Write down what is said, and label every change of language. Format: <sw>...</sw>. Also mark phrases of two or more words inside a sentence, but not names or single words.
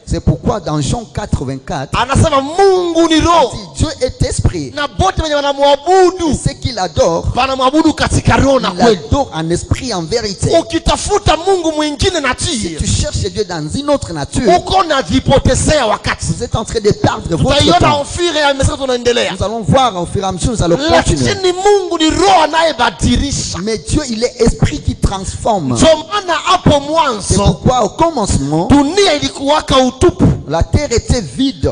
<fr>C'est pourquoi dans Jean 4:24</fr> <sw>anasema Mungu ni roho.</sw> <fr>Dieu est esprit.</fr> <sw>Na bote wenye wanamwabudu,</sw> <fr>ceux qui l'adorent,</fr> <sw>wanamwabudu katika roho na kweli.</sw> <fr>L'adorent en esprit en vérité.</fr> <sw>Ukitafuta Mungu mwingine nature,</sw> <fr>si tu cherches Dieu dans une autre nature,</fr> <sw>uko na vipotezea wakati.</sw> <fr>Vous êtes en train de perdre votre temps. Nous allons voir au fur et à mesure, nous allons continuer. Mais Dieu, il est esprit qui transforme. C'est pourquoi au commencement, la terre était vide.</fr>